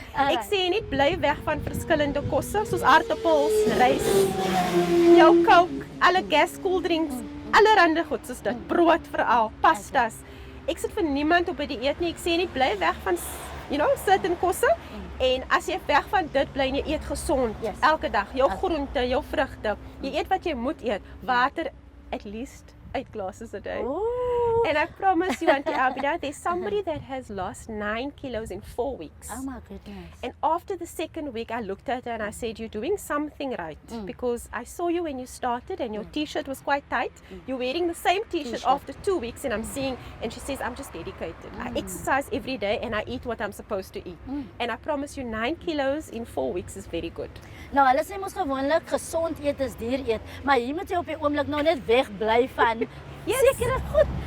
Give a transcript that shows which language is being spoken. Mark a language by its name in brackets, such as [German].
[Afrikaans] Ek sê net bly weg van verskillende kosse soos aardappels, rys, jou Coke, alle gas koeldrinks, allerhande goed soos dit, brood veral, pastas. Ek sit vir niemand op 'n dieet nie. Ek sê net bly weg van certain kosse. En as jy weg van dit bly en jy eet gesond elke dag, jou groente, jou vrugte, jy eet wat jy moet eet, water [English] at least 8 glasses a day. Ooh. And I promise you, Auntie Abida, there's somebody that has lost 9 kilos in 4 weeks. Oh my goodness. And after the second week, I looked at her and I said, you're doing something right. Because I saw you when you started and your t-shirt was quite tight. You're wearing the same t-shirt after 2 weeks and I'm seeing, and she says, I'm just dedicated. I exercise every day and I eat what I'm supposed to eat. And I promise you, 9 kilos in 4 weeks is very good. [Afrikaans] Nou hulle sê mos gewoonlik gesond eet is duur eet, maar hier moet jy op die oomblik nou net wegbly van sekere goed.